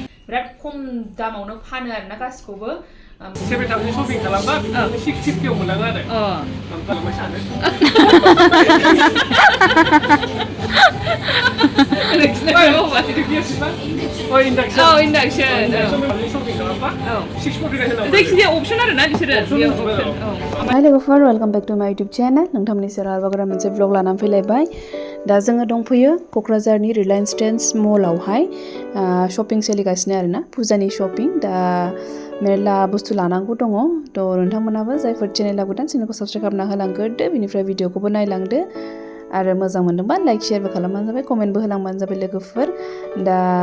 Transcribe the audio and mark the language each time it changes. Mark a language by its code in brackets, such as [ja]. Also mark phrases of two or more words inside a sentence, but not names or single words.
[brx] बिराद खम दामावनो फानो आरोना गासिखौबो [en] 7,000 shopping [brx] खालामबा 650 आव मोनलाङो आरो ओमफ्राय सानो induction shopping खालामबा 640 जायखिजाया option आरोना बिसोरो [en] Hi [brx] लोगोफोर [en] welcome back to my YouTube channel [brx] नोंथांमोननि सेराव आरोबाव मोनसे vlog लानानै फैलायबाय दा जोङो दंफैयो क'क्राझारनि रिलायन्स ट्रेन्ड्स मलावहाय शपिं सोलिगासिनो आरोना फुजानि शपिं दा मेरला बुस्थु लानांगौ दङ थ' नोंथांमोनाबो जायफोर चेनेलाव गोदान चेनेलखौ साबस्क्राइब खालामना होलांग्रोदो बेनिफ्राय भिडिअखौबो नायलांदो आरो मोजां मोनदोंबा लाइक शेयारबो खालामबानो जाबाय कमेन्टबो होलांबानो जाबाय लोगोफोर दा